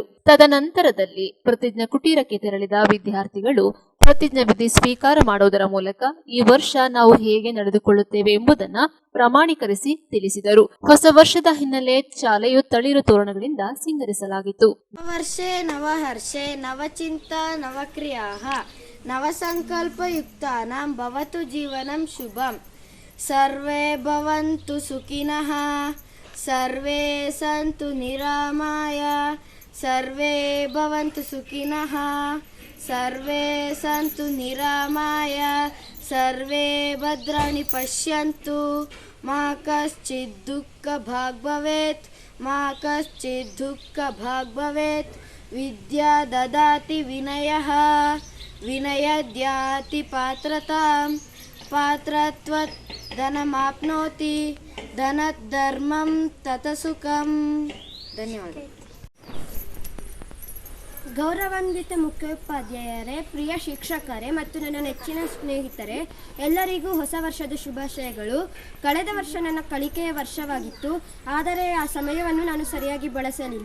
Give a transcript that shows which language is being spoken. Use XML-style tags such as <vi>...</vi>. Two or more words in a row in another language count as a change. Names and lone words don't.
<kn>ತದನಂತರದಲ್ಲಿ ಪ್ರತಿಜ್ಞಾ ಕುಟೀರಕ್ಕೆ ತೆರಳಿದ ವಿದ್ಯಾರ್ಥಿಗಳು ಪ್ರತಿಜ್ಞಾ ವಿಧಿ ಸ್ವೀಕಾರ ಮಾಡುವುದರ ಮೂಲಕ ಈ ವರ್ಷ ನಾವು ಹೇಗೆ ನಡೆದುಕೊಳ್ಳುತ್ತೇವೆ ಎಂಬುದನ್ನ ಪ್ರಮಾಣೀಕರಿಸಿ ತಿಳಿಸಿದರು. ಹೊಸ ವರ್ಷದ ಹಿನ್ನೆಲೆ ಶಾಲೆಯು ತಳಿರು ತೋರಣಗಳಿಂದ ಸಿಂಗರಿಸಲಾಗಿತ್ತು.</kn> <sa>ವರ್ಷೆ ನವಹರ್ಷೆ ನವಚಿಂತ ನವಕ್ರಿಯಾಃ ನವಸಂಕಲ್ಪಯುಕ್ತಾನಾಂ ಭವತು ಜೀವನಂ ಶುಭಂ. ಸರ್ವೇ ಭವಂತು ಸುಖಿನಃ ಸರ್ವೇ ಸಂತು ನಿರಾಮಾಯ ಸರ್ವೇ ಭವಂತು ಸುಖಿನಃ ಸರ್ವೇ ಸಂತು ನಿರಾಮಾಯ ಸರ್ವೇ ಭದ್ರಾಣಿ ಪಶ್ಯಂತು ಮಾ ಕಶ್ಚಿತ್ ದುಃಖ ಭಾಗ್ ಭವೇತ್ ಮಾ ಕಶ್ಚಿತ್ ದುಃಖ ಭಾಗ್ ಭವೇತ್. ವಿದ್ಯಾ ದದಾತಿ ವಿನಯಃ ವಿನಯದ್ಯಾತಿ ಪಾತ್ರತಾಂ ಪಾತ್ರತ್ವತ್ ಧನಮಾಪ್ನೋತಿ ಧನತ್ ಧರ್ಮಂ ತತ ಸುಖಂ.</sa> <kn>ಧನ್ಯವಾದ. ಗೌರವಾನ್ವಿತ ಮುಖ್ಯೋಪಾಧ್ಯಾಯರೇ, ಪ್ರಿಯ ಶಿಕ್ಷಕರೇ ಮತ್ತು ನನ್ನ ನೆಚ್ಚಿನ ಸ್ನೇಹಿತರೆ, ಎಲ್ಲರಿಗೂ ಹೊಸ ವರ್ಷದ ಶುಭಾಶಯಗಳು. ಕಳೆದ ವರ್ಷ ನನ್ನ ಕಲಿಕೆಯ ವರ್ಷವಾಗಿತ್ತು. ಆದರೆ ಆ ಸಮಯವನ್ನು ನಾನು ಸರಿಯಾಗಿ ಬಳಸಲಿಲ್ಲ.</kn>